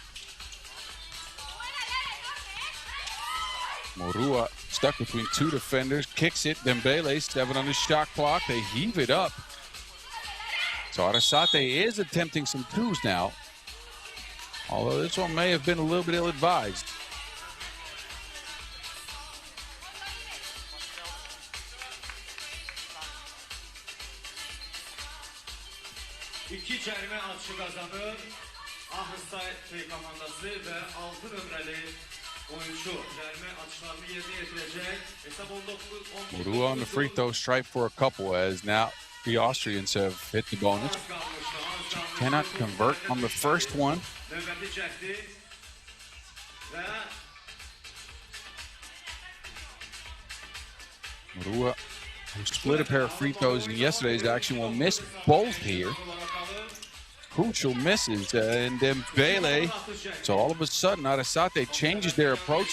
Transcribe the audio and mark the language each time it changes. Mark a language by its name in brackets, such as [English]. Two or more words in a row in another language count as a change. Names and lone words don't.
[English] Murua stuck between 2 defenders. Kicks it. Dembele, 7 on the shot clock. They heave it up. So Arrasate is attempting some twos now. Although this one may have been a little bit ill-advised. [Azerbaijani] İki cərimə atışı qazanır. Arrasate komandası və 6 nömrəli oyuncu cərimə atışlarını yerinə yetirəcək. Hesab 19-10. [English] Murua on the free throw stripe for a couple as now the Austrians have hit the bonus. She cannot convert on the first one. [Azerbaijani] Növbəti cəhdi və [English] Murua, who split a pair of free throws in yesterday's action, will miss both here. Crucial misses, and Dembele. So all of a sudden, Arrasate changes their approach.